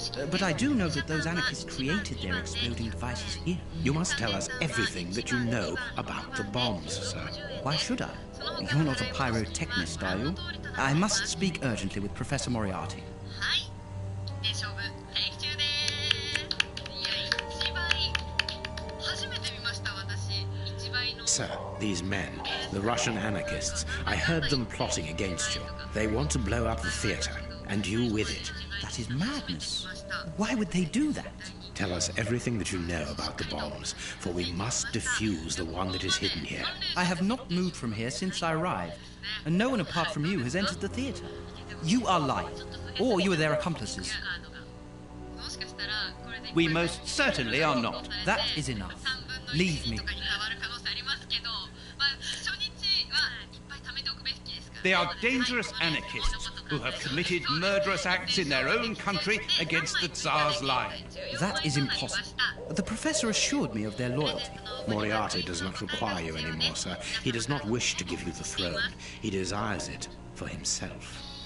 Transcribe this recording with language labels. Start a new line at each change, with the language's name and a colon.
English: But I do know that those anarchists created their exploding devices here. You must tell us everything that you know about the bombs, sir. Why should I? You're not a pyrotechnist, are you? I must speak urgently with Professor Moriarty.
Japanese: で勝負待機中です。いや1倍初めて見ました私1倍の
English: Sir, these men, the Russian anarchists, I heard them plotting against you. They want to blow up the theater, and you with it. That is madness. Why would they do that? Tell us everything that you know about the bombs, for we must defuse the one that is hidden here. I have not moved from here since I arrived, and no one apart from you has entered the theater. You are lying, or you are their accomplices.
Japanese: もしかしたらこれで
English: We most certainly are not. That is enough. Leave me.
Japanese: とかに変わる可能性ありますけど、まあ初日はいっぱい貯めておくべきですから。
English: They are dangerous anarchists who have committed murderous acts in their own country against the Tsar's line. That is impossible. The professor assured me of their loyalty. Moriarty does not require you anymore, sir. He does not wish to give you the throne. He desires it for himself.